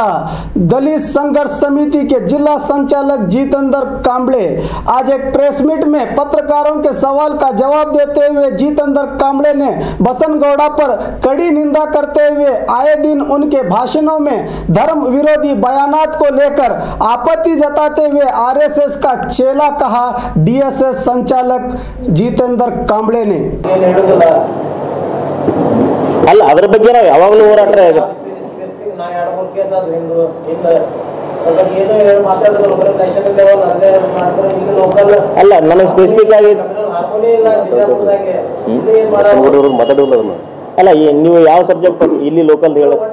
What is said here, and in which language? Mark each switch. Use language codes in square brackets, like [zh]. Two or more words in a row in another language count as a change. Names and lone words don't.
[hi] दलित संघर्ष समिति के जिला संचालक जितेंद्र कांबळे आज एक [en] press meet [hi] में पत्रकारों के सवाल का जवाब देते हुए जितेंद्र कांबळे ने बसनगौड़ा पर कड़ी निंदा करते हुए आए दिन उनके भाषणों में धर्म विरोधी बयानात को लेकर आपत्ति जताते हुए आरएसएस का चेला कहा डीएसएस संचालक जितेंद्र कांबळे ने। [kn] ಅಲ್ಲ ಅದರ ಬಗ್ಗೆ ನಾವು ಯಾವಾಗಲೂ ಹೋರಾಟ ಅಲ್ಲ ನನಗೆ ಸ್ಪೆಸಿಫಿಕ್ ಆಗಿ ಅಲ್ಲ ನೀವು ಯಾವ ಸಬ್ಜೆಕ್ಟ್ ಇಲ್ಲಿ ಲೋಕಲ್ ಹೇಳ